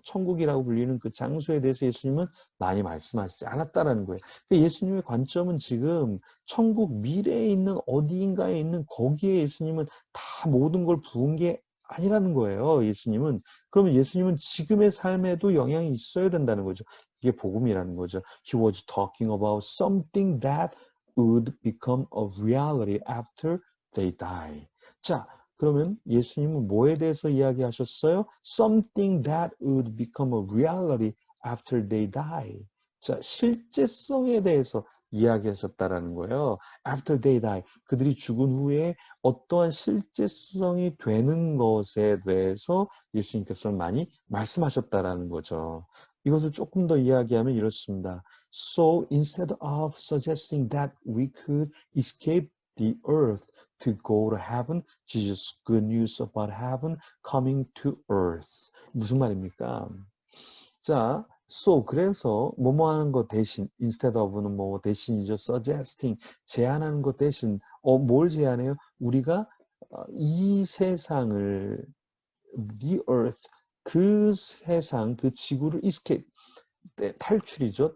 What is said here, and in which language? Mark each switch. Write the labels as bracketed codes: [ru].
[ko] 천국이라고 불리는 그 장소에 대해서 예수님은 많이 말씀하시지 않았다라는 거예요. 그러니까 예수님의 관점은 지금 천국 미래에 있는 어디인가에 있는 거기에 예수님은 다 모든 걸 부은 게 아니라는 거예요. 예수님은. 그러면 예수님은 지금의 삶에도 영향이 있어야 된다는 거죠. 이게 복음이라는 거죠. [en] He was talking about something that would become a reality after they die. [ko] 자, 그러면 예수님은 뭐에 대해서 이야기하셨어요? [en] Something that would become a reality after they die. [ko] 자, 실제성에 대해서 이야기하셨다라는 거예요. [en] After they die. [ko] 그들이 죽은 후에 어떠한 실제성이 되는 것에 대해서 예수님께서는 많이 말씀하셨다라는 거죠. 이것을 조금 더 이야기하면 이렇습니다. [en] So instead of suggesting that we could escape the earth to go to heaven, Jesus' good news about heaven coming to earth. [ko] 무슨 말입니까? 자, so 그래서 뭐뭐 하는 것 대신 [en] instead of [ko] 는 뭐 대신이죠. suggesting 제안하는 것 대신 뭘 제안해요? 우리가 이 세상을 [en] the earth [ko] 그 세상 그 지구를 escape 탈출이죠.